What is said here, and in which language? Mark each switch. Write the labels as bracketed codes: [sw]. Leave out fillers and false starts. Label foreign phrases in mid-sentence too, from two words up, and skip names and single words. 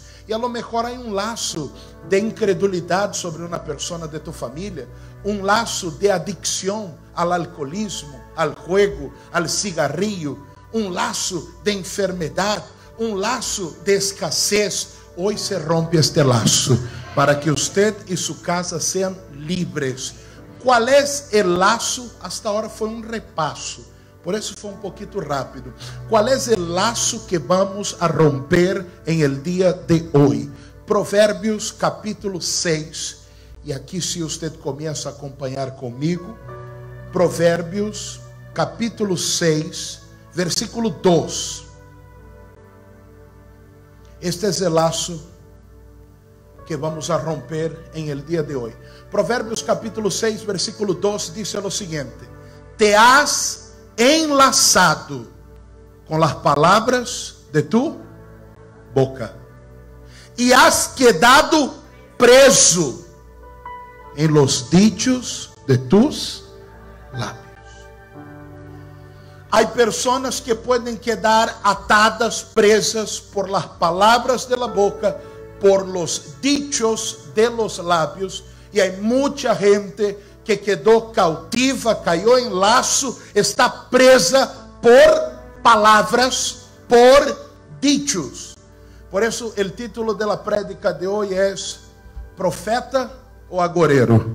[es] Y a lo mejor hay un lazo de incredulidad sobre una persona de tu familia, un lazo de adicción al alcoholismo, al juego, al cigarrillo, un lazo de enfermedad, un lazo de escasez, hoy se rompe este lazo para que usted y su casa sean libres. ¿Cuál es el lazo? Hasta ahora fue un repaso, por eso fue un poquito rápido. ¿Cuál es el lazo que vamos a romper en el día de hoy? [pt] Provérbios capítulo 6. E aqui, se usted começa a acompanhar comigo, Provérbios capítulo 6, versículo 2. Este é o laço que [es] vamos a romper [pt] em el dia de hoje. Provérbios capítulo 6, versículo 2 diz o seguinte: [es] te has enlaçado [pt] com as palavras [es] de tu boca [pt] e [es] has quedado preso [pt] em [es] los dichos de tus lábios. [pt] Há pessoas que podem [es] quedar atadas, [pt] presas [es] por las palavras de la boca, por los dichos de los lábios, [pt] e há muita gente que quedou cautiva, caiu em laço, está presa por palavras, [es] por dichos. [pt] Por isso, o título da prédica de hoje é Profeta ou Agoreiro?